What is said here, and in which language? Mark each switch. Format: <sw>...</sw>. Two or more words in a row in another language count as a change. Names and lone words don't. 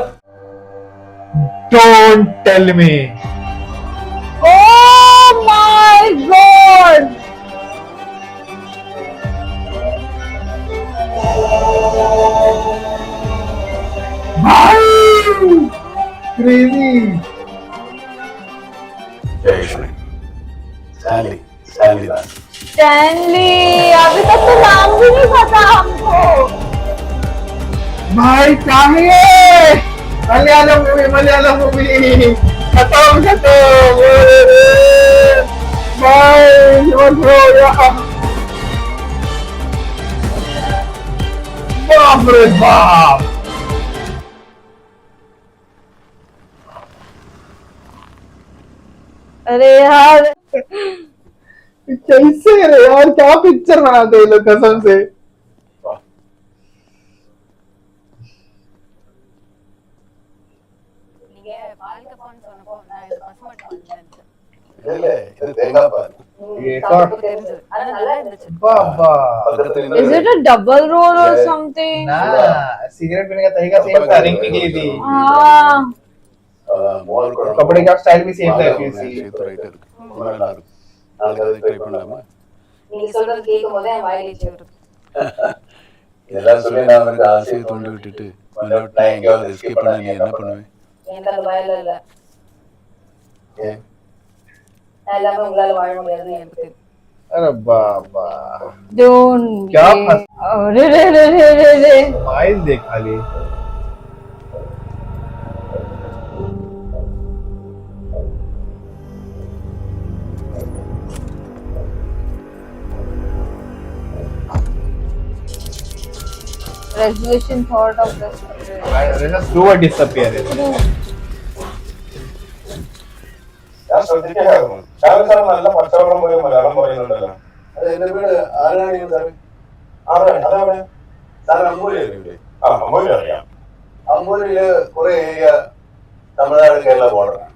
<en>Don't tell me. Oh my god! Crazy.</en> <ml>ജയകൃഷ്ണൻ, സ്റ്റാൻലി, സ്റ്റാൻലി ദാസ്.</ml> <en>Stanley!</en> <hi>अभी तक तो नाम भी नहीं पता हमको. भाई क्या है? मलयालम मूवी खत्म. भाई मत हो यार. बाप रे बाप. अरे यार कैसे रे यार, क्या पिक्चर बनाते हैं लोग कसम से.</hi> <ta>நீங்க பால் கப்பான்னு சொன்னப்போ நான் இது பசுமாட்டு பால் நினைச்சேன்.</ta> <ml>ഇതല്ലേ, ഇത് തേങ്ങാപ്പാൽ.</ml> <hi>ये</hi> <ta>எனக்கு தெரிஞ்சது. அது நல்லா இருந்துச்சு.</ta> <hi>बाबा.</hi> <ml>പക്കത്തിൽ</ml> <en>is it a double roll or something?</en> <hi>ना सिगरेट पीने का तरीका सेम था, रिंग निकली थी. हाँ.</hi> <ta>மோர் குழம்பு.</ta> <hi>कपड़े का स्टाइल भी सेम था.</hi> <ta>மாலை</ta> <hi>ऐसी.</hi> <ta>சேர்த்து ரைட் இருக்கு. ரொம்ப நல்லா இருக்கும். நாளைக்கு அதை ட்ரை பண்ணலாமா? நீங்க சொல்றது கேட்கும் போதே என் வாயில எச்சி வருது. இதெல்லாம் சொல்லி நான் அவருக்கு ஆசையை தூண்டி விட்டுட்டு நான் எங்கேயாவது எஸ்கேப் பண்ண நீ என்ன பண்ணுவேன்? எனக்கு அந்த வாயில இல்ல. ஏன்? நான் எல்லாமே உங்களால வாழ முடியாதுன்னு எனக்கு தெரியும்.</ta> <hi>अरे बाबा.</hi> <en>Don't.</en> <hi>क्या be- फंस- अरे रे रे रे रे रे. फाइल देख खाली.</hi> <en>Resolution thought of this. Just do a disappearance.</en> <ml>ഞാൻ ശ്രദ്ധിക്കായിരുന്നു. ഷാരൂഖ് സാർ നല്ല പച്ചവെള്ളം പോയി മലയാളം പറയുന്നുണ്ടല്ലോ. അത് എന്റെ വീട് ആരാണ് സാറ്? അതെവിടെ? സാർ അമ്പൂരി അറിയില്ലേ? ആ, അമ്പൂരി അറിയാം. അമ്പൂരില് കുറെ ഏരിയ തമിഴ്നാട് കേരള ബോർഡറാണ്.</ml>